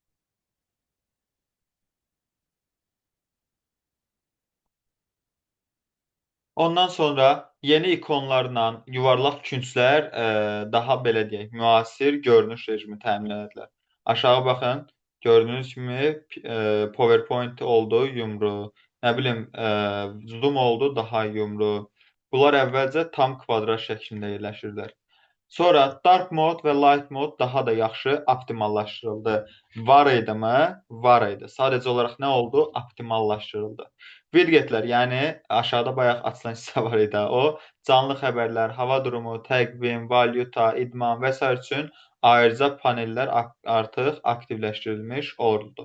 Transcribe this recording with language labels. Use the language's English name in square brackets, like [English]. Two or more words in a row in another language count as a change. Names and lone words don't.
[Azerbaijani] Ondan sonra yeni ikonlarla yuvarlaq künclər daha belə deyək, müasir görünüş rejimi təmin edilər. Aşağı baxın, gördüyünüz kimi PowerPoint oldu yumru, nə bilim Zoom oldu daha yumru. Bunlar əvvəlcə tam kvadrat şəklində yerləşirlər. Sonra [English] dark mode [Azerbaijani] və [English] light mode [Azerbaijani] daha da yaxşı optimallaşdırıldı. Var idimi? Var idi. Sadəcə olaraq nə oldu? Optimallaşdırıldı. Widgetlər, yəni aşağıda bayaq açılan hissə var idi. O, canlı xəbərlər, hava durumu, təqvim, valyuta, idman və s. üçün ayrıca panellər artıq aktivləşdirilmiş oldu.